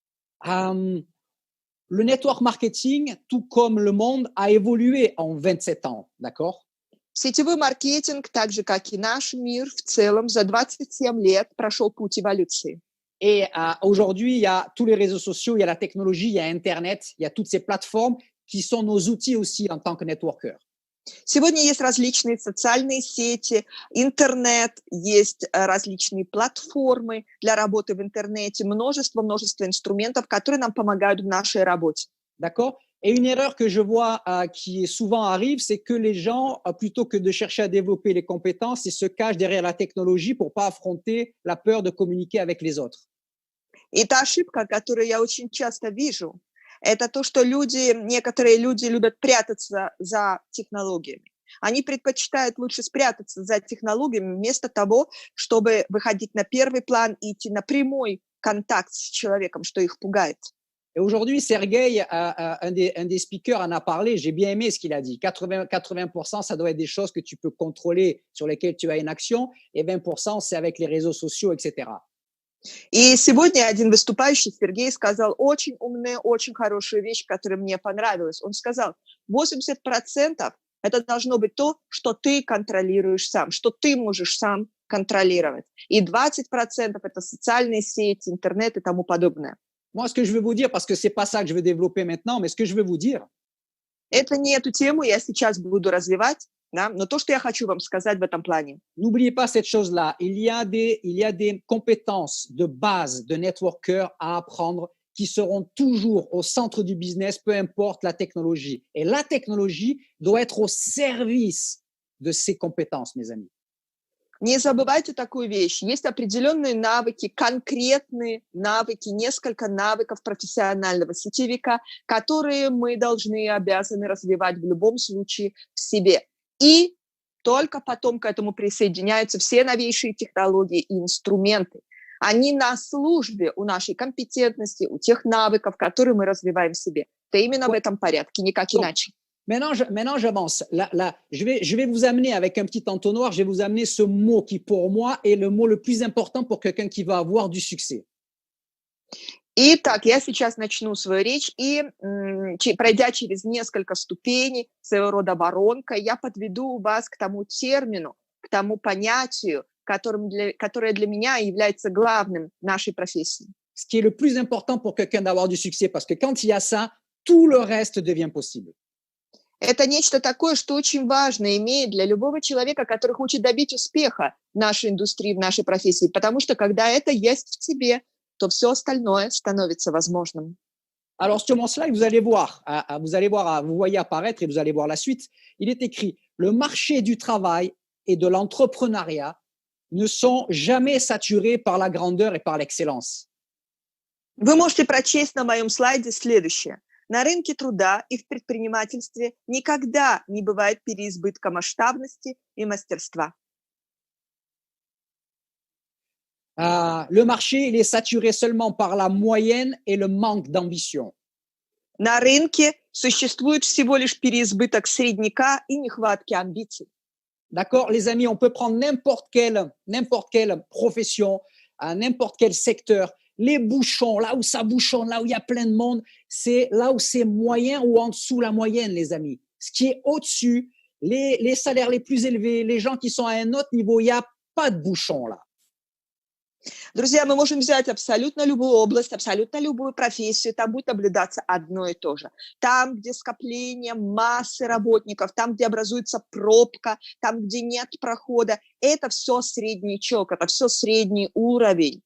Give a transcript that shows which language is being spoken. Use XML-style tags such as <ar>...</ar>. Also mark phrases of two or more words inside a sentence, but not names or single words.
<fr>Le</fr> <en>network marketing,</en> <fr>tout comme le monde, a évolué en 27 ans, d'accord?</fr> <ru>Сетевой маркетинг, так же, как и наш мир в целом, за 27 лет прошел путь эволюции.</ru> <fr>Et aujourd'hui, il y a tous les réseaux sociaux, il y a la technologie, il y a Internet, il y a toutes ces plateformes qui sont nos outils aussi en tant que networker.</fr> <ru>Сегодня есть различные социальные сети, интернет, есть различные платформы для работы в интернете, множество инструментов, которые нам помогают в нашей работе.</ru> <fr>D'accord? Et une erreur que je vois qui souvent arrive, c'est que les gens, plutôt que de chercher à développer les compétences, ils se cachent derrière la technologie pour pas affronter la peur de communiquer avec les autres.</fr> <ru>И та ошибка, которую я очень часто вижу, это то, что некоторые люди любят прятаться за технологиями. Они предпочитают лучше спрятаться за технологиями вместо того, чтобы выходить на первый план и идти на прямой контакт с человеком, что их пугает.</ru> <fr>Et aujourd'hui, Sergey, un des speakers, en a parlé. J'ai bien aimé ce qu'il a dit. 80%, ça doit être des choses que tu peux contrôler, sur lesquelles tu as une action, et 20%, c'est avec les réseaux sociaux, etc.</fr> <ru>И сегодня один выступающий, Сергей, сказал очень умную, очень хорошую вещь, которая мне понравилась. Он сказал, 80% это должно быть то, что ты контролируешь сам, что ты можешь сам контролировать. И 20% это социальные сети, интернет и тому подобное.</ru> <fr>Moi, ce que je veux vous dire, parce que c'est pas ça que je veux développer maintenant, mais ce que je veux vous dire.</fr> <ru>Это не эту тему я сейчас буду развивать, да, но то, что я хочу вам сказать в этом плане.</ru> <fr>N'oubliez pas cette chose-là. Il y a des compétences de base de networker à apprendre qui seront toujours au centre du business, peu importe la technologie. Et la technologie doit être au service de ces compétences, mes amis.</fr> <ru>Не забывайте такую вещь. Есть определенные навыки, конкретные навыки, несколько навыков профессионального сетевика, которые мы должны и обязаны развивать в любом случае в себе. И Только потом к этому присоединяются все новейшие технологии и инструменты. Они на службе у нашей компетентности, у тех навыков, которые мы развиваем в себе. Это именно в</ru> <fr>Ouais.</fr> <ru>этом порядке, никак</ru> <fr>Donc,</fr> <ru>иначе.</ru> <fr>maintenant, j'avance. Je vais vous amener avec un petit entonnoir, je vais vous amener ce mot qui, pour moi, est le mot le plus important pour quelqu'un qui va avoir du succès.</fr> <ru>Итак, я сейчас начну свою речь, и пройдя через несколько ступеней, своего рода воронка, я подведу вас к тому термину, к тому понятию, которое для меня является главным в нашей профессии.</ru> <fr>Ce qui est le plus important pour quelqu'un d'avoir du succès, parce que quand il y a ça, tout le reste devient possible.</fr> <ru>Это нечто такое, что очень важно имеет для любого человека, который хочет добить успеха в нашей индустрии, в нашей профессии, потому что когда это есть в тебе, то все остальное становится возможным.</ru> <fr>Alors, sur mon slide, vous voyez apparaître et vous allez voir la suite. Il est écrit, le marché du travail et de l'entrepreneuriat ne sont jamais saturés par la grandeur et par l'excellence.</fr> <ru>Вы можете прочесть на моем слайде следующее. На рынке труда и в предпринимательстве никогда не бывает переизбытка масштабности и мастерства.</ru> <fr>Le marché, il est saturé seulement par la moyenne et le manque d'ambition.</fr> <ru>На рынке существует всего лишь переизбыток средняка и нехватки амбиций.</ru> <fr>D'accord, les amis, on peut prendre n'importe quelle profession, n'importe quel secteur. Les bouchons, là où ça bouchonne, là où il y a plein de monde, c'est là où c'est moyen ou en dessous la moyenne, les amis. Ce qui est au-dessus, les salaires les plus élevés, les gens qui sont à un autre niveau, il n'y a pas de bouchons là.</fr> <ru>Друзья, мы можем взять абсолютно любую область, абсолютно любую профессию, там будет наблюдаться одно и то же. Там, где скопление массы работников, там, где образуется пробка, там, где нет прохода, это все среднячок, это все средний уровень.</ru>